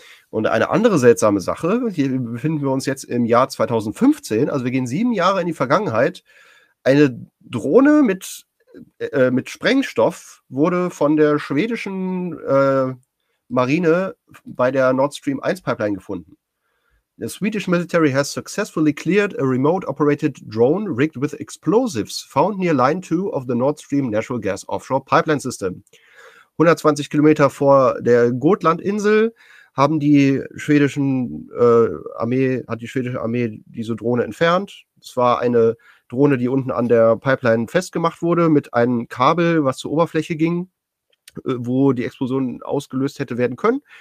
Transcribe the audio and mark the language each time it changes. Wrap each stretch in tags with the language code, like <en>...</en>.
<de>Und eine andere seltsame Sache, hier befinden wir uns jetzt im Jahr 2015, also wir gehen 7 Jahre in die Vergangenheit, eine Drohne mit Sprengstoff wurde von der schwedischen Marine bei der Nord Stream 1 Pipeline gefunden.</de> <en>The Swedish military has successfully cleared a remote-operated drone rigged with explosives found near Line 2 of the Nord Stream Natural Gas Offshore Pipeline System.</en> <de>120 Kilometer vor der Gotlandinsel haben die schwedischen hat die schwedische Armee diese Drohne entfernt. Es war eine Drohne, die unten an der Pipeline festgemacht wurde, mit einem Kabel, was zur Oberfläche ging, wo die Explosion ausgelöst hätte werden können.</de>